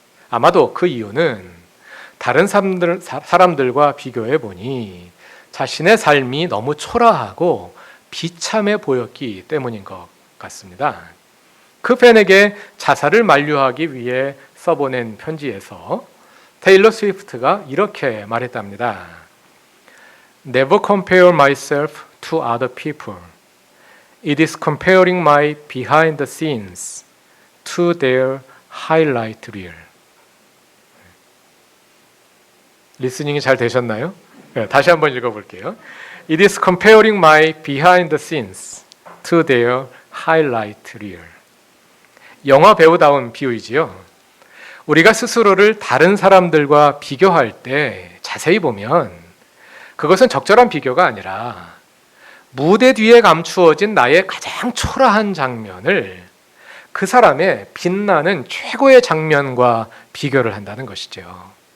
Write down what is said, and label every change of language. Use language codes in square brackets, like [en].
[ko] 아마도 그 이유는 다른 사람들과 비교해 보니 자신의 삶이 너무 초라하고 비참해 보였기 때문인 것 같습니다. 그 팬에게 자살을 만류하기 위해 써보낸 편지에서 테일러 스위프트가 이렇게 말했답니다. [en] Never compare myself to other people. It is comparing my behind the scenes to their highlight reel. [ko] 리스닝이 잘 되셨나요? 네, 다시 한번 읽어볼게요. [en] It is comparing my behind the scenes to their highlight reel. [ko] 영화 배우다운 비유이지요. 우리가 스스로를 다른 사람들과 비교할 때 자세히 보면 그것은 적절한 비교가 아니라 무대 뒤에 감추어진 나의 가장 초라한 장면을 그 사람의 빛나는 최고의 장면과 비교를 한다는 것이죠.